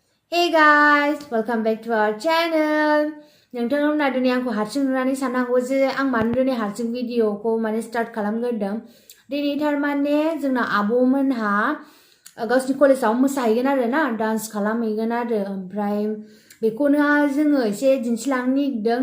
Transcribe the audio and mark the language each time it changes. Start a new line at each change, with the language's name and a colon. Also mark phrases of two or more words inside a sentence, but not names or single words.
English: Hey guys, welcome back to our channel.
Bodo: Nwngtangmwnha दिनै आंखौ हारसिं नुनानै साननांगौ जे आं मानो दिनै हारसिं भिडिअखौ माने स्टार्ट खालामग्रोदों। दिनै थारमाने जोंना आब'मोनहा गावसिनि कलेजाव मोसाहैगोन आरो ना डान्स खालामहैगोन आरो ओमफ्राय बेखौनो जोङो एसे दिन्थिलांनो नागिरदों।